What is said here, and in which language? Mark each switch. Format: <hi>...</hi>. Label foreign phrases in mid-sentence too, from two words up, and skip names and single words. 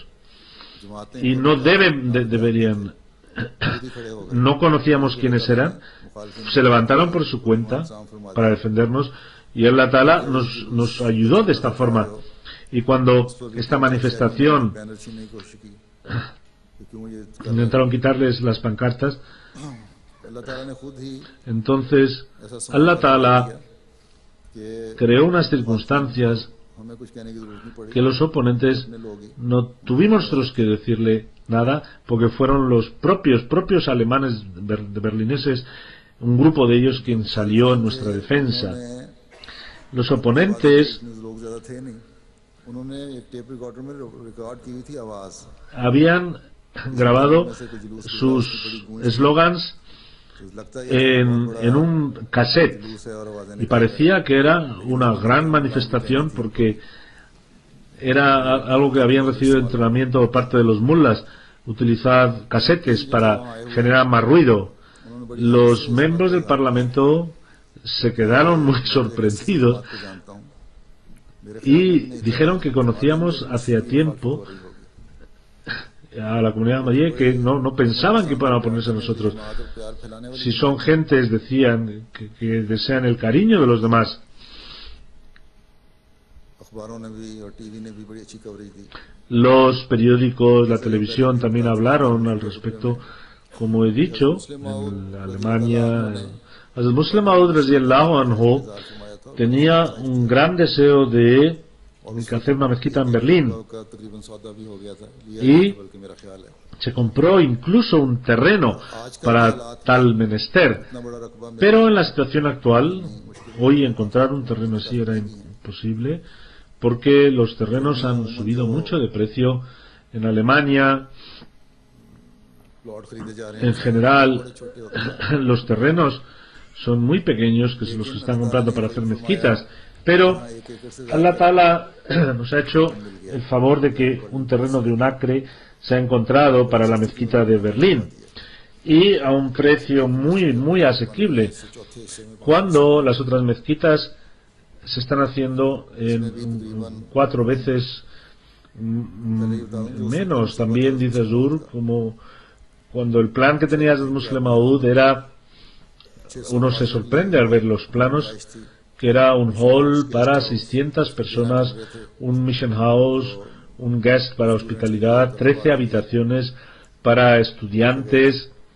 <es>Y no deberían. No conocíamos quiénes eran, se levantaron por su cuenta para defendernos y Allah Ta'ala nos ayudó de esta forma. Y cuando esta manifestación</es> <ur>کہ کیوں یہ</ur> <es>intentaron quitarles las pancartas.</es> <ur>اللہ تعالیٰ نے خود ہی</ur> <es>Entonces</es> <ur>ایسا</ur> <es>Allah</es> <ur>سمجھ</ur> <es>Ta'ala</es> <ur>کہ</ur> <es>creó unas circunstancias</es> <ur>ہمیں کچھ کہنے کی ضرورت نہیں پڑی,</ur> <es>que los oponentes</es> <ur>اپنے لوگ ہی</ur> <es>no tuvimos nosotros que decirle nada, porque fueron los propios alemanes berlineses, un grupo de ellos quien salió en nuestra defensa.</es> <ur>انہوں نے</ur> <es>Los oponentes</es> <ur>اتنے لوگ زیادہ تھے نہیں، انہوں نے ایک</ur> <en>tape recorder</en> <ur>میں ریکارڈ کی ہوئی تھی آواز,</ur> <es>habían grabado sus eslogans</es> <ur>تو لگتا ہے</ur> <es>en un cassette</es> <ur>جلوس ہے اور آوازیں</ur> <es>y parecía que era una gran manifestación porque era algo que habían recibido de entrenamiento por parte de los mullas, utilizar casetes para generar más ruido. Los miembros del Parlamento se quedaron muy sorprendidos y dijeron que conocíamos hacía tiempo a la comunidad ahmadiyya, que no pensaban que iban a oponerse a nosotros. Si son gentes, decían, que desean el cariño de los demás.</es> <ur>اخباروں نے بھی اور ٹی وی نے بھی بڑی اچھی کوریج دی.</ur> <es>Los periódicos, la televisión también hablaron al respecto. Como he dicho, en Alemania, el Muslim Maud</es> <ar>رضي الله عنه</ar> <es>tenía un gran deseo de hacer una mezquita en Berlín</es> <ur>کا تقریباً سودا بھی ہو گیا تھا,</ur> <es>y</es> <ur>بلکہ میرا خیال ہے</ur> <es>se compró incluso un terreno para tal menester.</es> <ur>اتنا بڑا رقبہ میں</ur> <es>Pero en la situación actual, hoy encontrar un terreno así era imposible porque los terrenos han subido mucho de precio en Alemania.</es> <ur>پلاٹ خریدے جا رہے</ur> <es>En</es> <ur>ہیں,</ur> <es>general,</es> <ur>بڑے چھوٹے ہوتے ہیں.</ur> <es>los terrenos son muy pequeños, que son los que están comprando para hacer mezquitas. Pero</es> <ur>ایک ایکڑ سے</ur> <es>Allah Ta'ala nos ha hecho el favor de que un terreno de un acre se ha encontrado para la mezquita de Berlín y a un precio muy asequible,</es> <ur>چوتھے حصے میں</ur> <es>cuando las otras mezquitas se están haciendo en 4 veces menos. También dice Zur, como cuando el plan que tenía el Muslim Maud era, uno se sorprende al ver los planos, que era un hall para 600 personas, un</es> <en>mission house,</en> <es>un guest para hospitalidad, 13 habitaciones para estudiantes.</es>